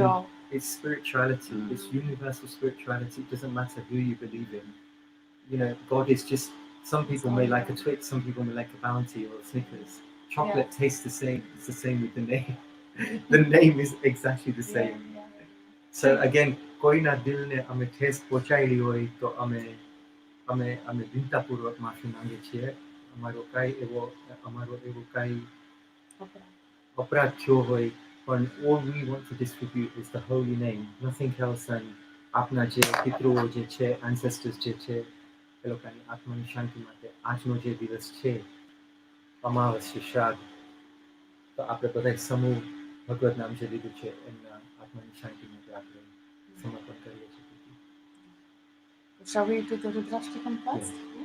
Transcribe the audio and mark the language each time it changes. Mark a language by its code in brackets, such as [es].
[en] Religion, it's spirituality. It's universal spirituality. It doesn't matter who you believe in. God is just... Some people may like a Twix, some people may like a Bounty or a Snickers. Chocolate tastes the same. It's the same with the name. The name is exactly the same. [gu] So again, કોઈના દિલને અમે ઠેસ પહોંચાડી હોય તો અમે દિનતાપૂર્વક માફી માંગીએ છીએ. અમારો એવો કાંઈ અપરાધ થયો હોય, પણ [en] all we want to distribute is the holy name, nothing else. [gu] And આપના જે પિતૃઓ જે છે, ancestors જે છે, એ લોકોની આત્માની શાંતિ માટે આજનો જે દિવસ છે અમાવસ્ય શ્રાદ્ધ, તો આપણે બધા સમૂહ ભગવત નામ જે લીધું છે એમના આત્માની શાંતિ માટે આપણે સમર્પણ કરીએ છીએ. [en] Shall we do the Rudrashtakam first?